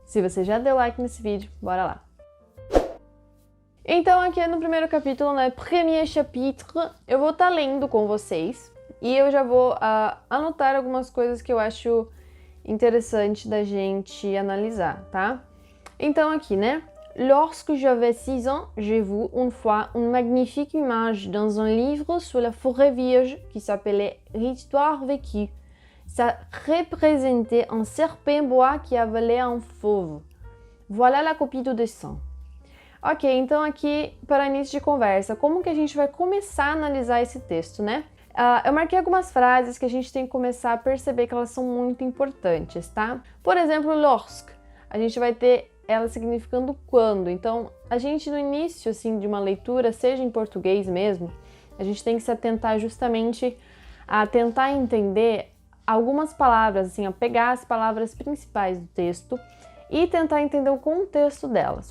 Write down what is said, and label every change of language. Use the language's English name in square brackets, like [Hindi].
[Portuguese] Se você já deu like nesse vídeo, bora lá! Então aqui no primeiro capítulo, né, [French] premier chapitre, [Portuguese] eu vou estar lendo com vocês e eu já vou anotar algumas coisas que eu acho interessante da gente analisar, tá? Então aqui, né? [French] Lorsque j'avais 6 ans, j'ai vu une fois une magnifique image dans un livre sur la forêt vierge qui s'appelait L'Histoire vécue. Ça représentait un serpent bois qui avalait un fauve. Voilà la copie do dessin. [Portuguese] Ok, então aqui, para início de conversa, como que a gente vai começar a analisar esse texto, né? Eu marquei algumas frases que a gente tem que começar a perceber que elas são muito importantes, tá? Por exemplo, lorsque, a gente vai ter ela significando quando. Então, a gente no início, assim, de uma leitura, seja em português mesmo, a gente tem que se atentar justamente a tentar entender algumas palavras, assim, a pegar as palavras principais do texto e tentar entender o contexto delas.